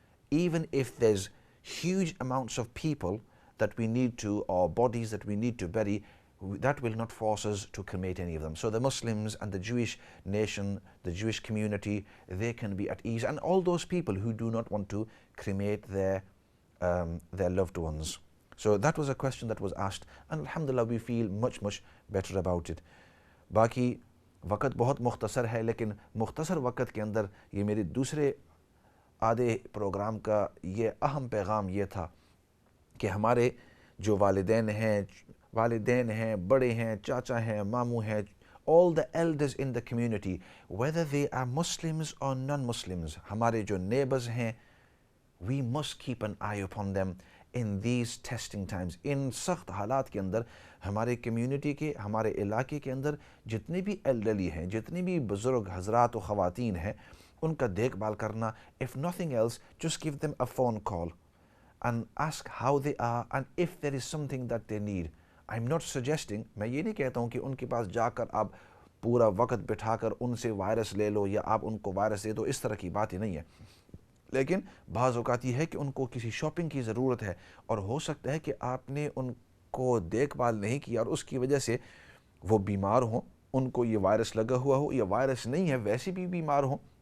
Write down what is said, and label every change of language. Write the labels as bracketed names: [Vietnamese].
[English] Even if there's huge amounts of people that we need to, or bodies that we need to bury, that will not force us to cremate any of them. So the Muslims and the Jewish nation, the Jewish community, they can be at ease, and all those people who do not want to cremate their loved ones. So that was a question that was asked, and alhamdulillah we feel much, much better about it. [Urdu] باقی وقت بہت مختصر ہے, لیکن مختصر وقت کے اندر یہ میرے دوسرے آدھے پروگرام کا یہ اہم پیغام یہ تھا کہ ہمارے جو والدین ہیں, بڑے ہیں, چاچا ہیں, ماموں ہیں, [English] all the elders in the community, whether they are Muslims or non-Muslims, [Urdu] ہمارے جو neighbors ہیں, [English] we must keep an eye upon them in these testing times. [Urdu] ان سخت حالات کے اندر ہمارے کمیونٹی کے, ہمارے علاقے کے اندر جتنے بھی elderly ہیں, جتنے بھی بزرگ حضرات و خواتین ہیں, ان کا دیکھ بھال کرنا. [English] if nothing else, just give them a phone call and ask how they are and if there is something that they need. I'm not suggesting, [Urdu] میں یہ نہیں کہتا ہوں کہ ان کے پاس جا کر آپ پورا وقت بٹھا کر ان سے وائرس لے لو یا آپ ان کو وائرس دے دو, اس طرح کی بات ہی نہیں ہے. لیکن بعض اوقات یہ ہے کہ ان کو کسی شاپنگ کی ضرورت ہے, اور ہو سکتا ہے کہ آپ نے ان کو دیکھ بھال نہیں کیا اور اس کی وجہ سے وہ بیمار ہوں, ان کو یہ وائرس لگا ہوا ہو یا وائرس نہیں ہے ویسے بھی بیمار ہوں.